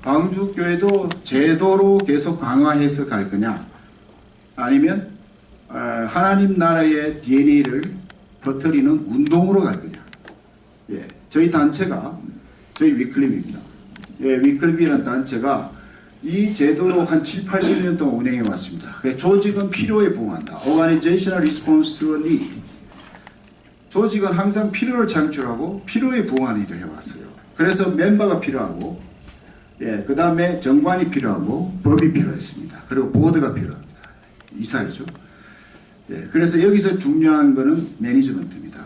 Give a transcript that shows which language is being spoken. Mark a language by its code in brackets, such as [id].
[ko] 광주교회도 제도로 계속 강화해서 갈 거냐 아니면 하나님 나라의 DNA를 퍼뜨리는 운동으로 갈 거냐. 저희 단체가 저희 위클립입니다. 위클립이라는 단체가 이 제도로 한 7, 80년 동안 운행해 왔습니다. 조직은 필요에 부응한다. [en] Organizational response to a need. [ko] 조직은 항상 필요를 창출하고 필요에 부응하는 일을 해왔어요. 그래서 멤버가 필요하고 그 다음에 정관이 필요하고 법이 필요했습니다. 그리고 보드가 필요합니다. 이사회죠. 그래서 여기서 중요한 거는 매니지먼트입니다.